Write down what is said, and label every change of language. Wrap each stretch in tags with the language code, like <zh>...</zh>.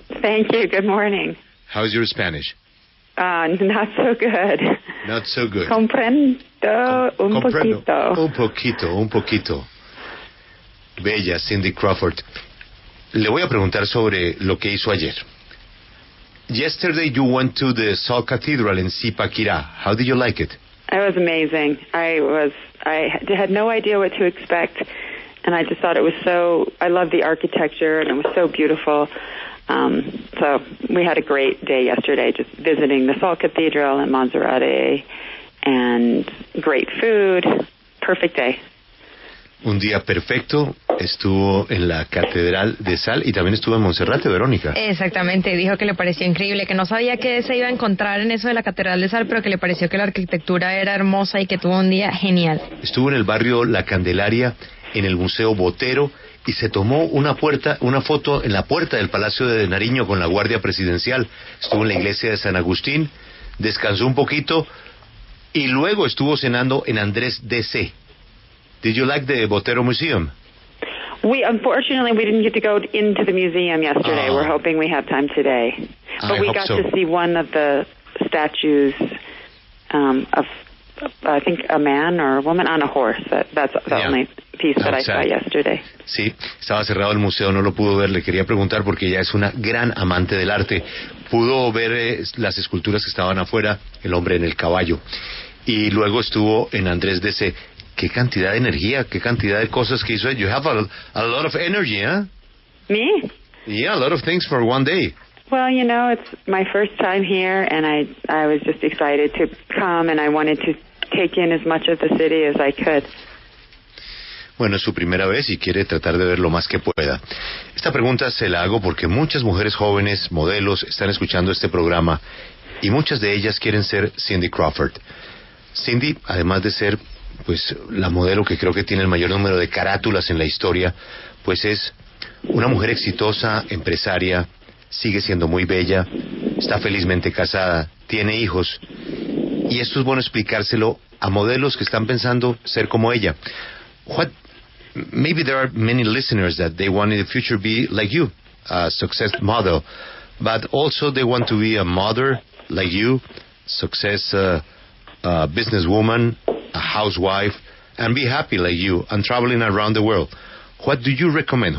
<en>Thank you, good morning. How's your Spanish? Not so good. Not so good.</en> <es>Comprendo un poquito. Un poquito. Bella Cindy Crawford. Le voy a preguntar sobre lo que hizo ayer.</es> <en>Yesterday you went to the Salt Cathedral in Zipaquirá. How did you like it? It was amazing. I had no idea what to expect, and I just thought it was I love the architecture, and it was so beautiful. So we had a great day yesterday, just visiting the Salt Cathedral in Monserrate, and great food. Perfect day.</en> <es>Un día perfecto, estuvo en la Catedral de Sal y también estuvo en Monserrate, Verónica. Exactamente, dijo que le pareció increíble, que no sabía que se iba a encontrar en eso de la Catedral de Sal, pero que le pareció que la arquitectura era hermosa y que tuvo un día genial. Estuvo en el barrio La Candelaria, en el Museo Botero, y se tomó una foto en la puerta del Palacio de Nariño con la Guardia Presidencial. Estuvo en la iglesia de San Agustín, descansó un poquito y luego estuvo cenando en Andrés DC.</es> <en>Did you like the Botero Museum? Unfortunately, we didn't get to go into the museum yesterday. We're hoping we have time today. But we got to see one of the statues of, I think, a man or a woman on a horse. That's the only piece that I saw yesterday.</en> <es>Sí, estaba cerrado el museo, no lo pudo ver. Le quería preguntar porque ella es una gran amante del arte. Pudo ver las esculturas que estaban afuera, el hombre en el caballo. Y luego estuvo en Andrés DC. Qué cantidad de energía, qué cantidad de cosas que hizo.</es> <en>You have a lot of energy, huh? Me? Yeah, a lot of things for one day. Well, it's my first time here, and I was just excited to come, and I wanted to take in as much of the city as I could.</en> <es>Bueno, es su primera vez y quiere tratar de ver lo más que pueda. Esta pregunta se la hago porque muchas mujeres jóvenes, modelos, están escuchando este programa y muchas de ellas quieren ser Cindy Crawford. Cindy, además de ser pues la modelo que creo que tiene el mayor número de carátulas en la historia, pues es una mujer exitosa, empresaria, sigue siendo muy bella, está felizmente casada, tiene hijos, y esto es bueno explicárselo a modelos que están pensando ser como ella.</es> <en>Maybe there are many listeners that they want in the future be like you, a success model, but also they want to be a mother like you, success businesswoman, a housewife, and be happy like you and traveling around the world. What do you recommend?</en>